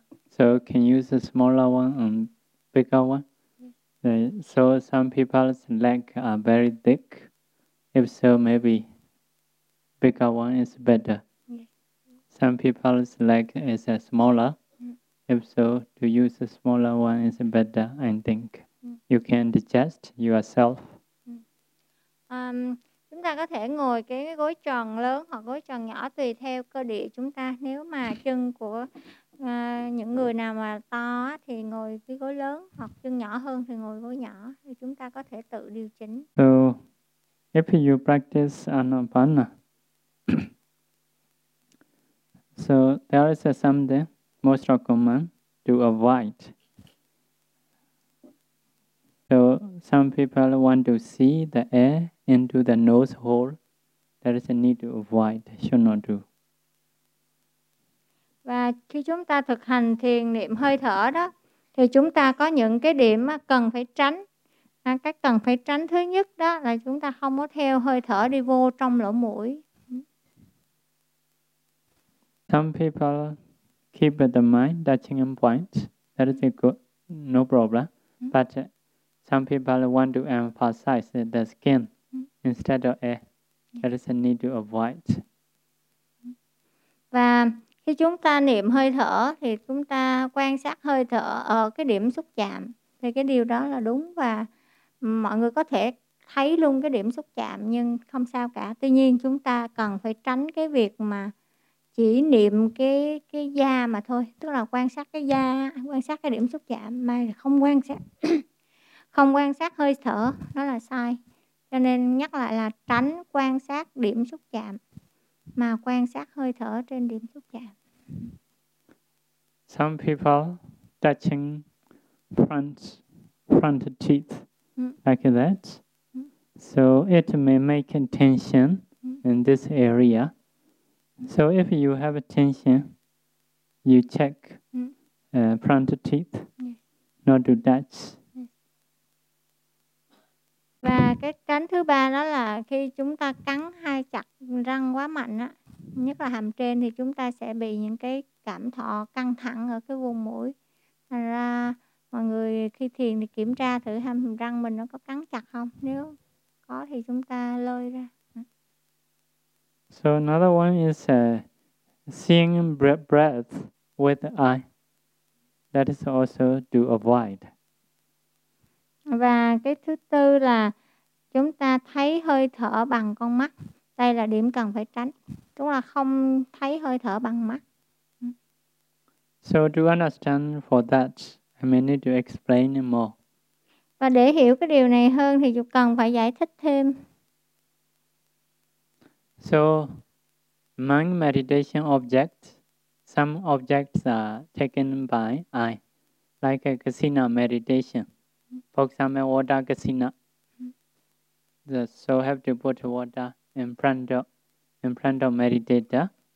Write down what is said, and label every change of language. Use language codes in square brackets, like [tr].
[en] So can you use a smaller one and bigger one? So some people's leg are very thick. If so, maybe bigger one is better. Yes. Some people's leg is smaller. If so, to use a smaller one is better, I think. You can adjust yourself. [vi] Chúng ta có thể ngồi cái gối tròn lớn hoặc gối tròn nhỏ tùy theo cơ địa chúng ta. Nếu mà chân của những người nào mà to thì ngồi cái gối lớn, hoặc chân nhỏ hơn thì ngồi gối nhỏ, thì chúng ta có thể tự điều chỉnh. [en] So if you practice anapana, so there is something most common to avoid. So some people want to see the air into the nose hole. There is a need to avoid, should not do. [vi] Và khi chúng ta thực hành thiền niệm hơi thở đó, thì chúng ta có những cái điểm cần phải tránh. Cái cần phải tránh thứ nhất đó là chúng ta không có theo hơi thở đi vô trong lỗ mũi. Some people keep the mind touching a point. That is good. No problem. But some people want to emphasize the skin instead of air. That is a need to avoid. Và khi chúng ta niệm hơi thở thì chúng ta quan sát hơi thở ở cái điểm xúc chạm, thì cái điều đó là đúng và mọi người có thể thấy luôn cái điểm xúc chạm nhưng không sao cả. Tuy nhiên chúng ta cần phải tránh cái việc mà chỉ niệm cái da mà thôi, tức là quan sát cái da, quan sát cái điểm xúc chạm mà không quan sát không quan sát hơi thở, đó là sai. Cho nên nhắc lại là tránh quan sát điểm xúc chạm mà quan sát hơi thở trên điểm xúc chạm. [en] Some people touching front teeth like that. So it may make a tension in this area. So if you have a tension, you check front teeth, not to touch. [vi] Và cái tránh thứ ba đó là khi chúng ta cắn hay chặt răng quá mạnh á, nhất là hàm trên, thì chúng ta sẽ bị những cái cảm thọ căng thẳng ở cái vùng mũi. Thành ra mọi người khi thiền thì kiểm tra thử hàm răng mình nó có cắn chặt không. Nếu có thì chúng ta lôi ra. [en] So another one is seeing breath with eye. That is also to avoid. [vi] Và cái thứ tư là chúng ta thấy hơi thở bằng con mắt. Đây là điểm cần phải tránh. Chúng ta không thấy hơi thở bằng mắt. [en] So to understand for that, I may need to explain more. [vi] Và để hiểu cái điều này hơn thì chúng cần phải giải thích thêm. [en] So, among meditation objects, some objects are taken by eye, like a kasina meditation. For example, water kasina. So have to put water in front of meditator.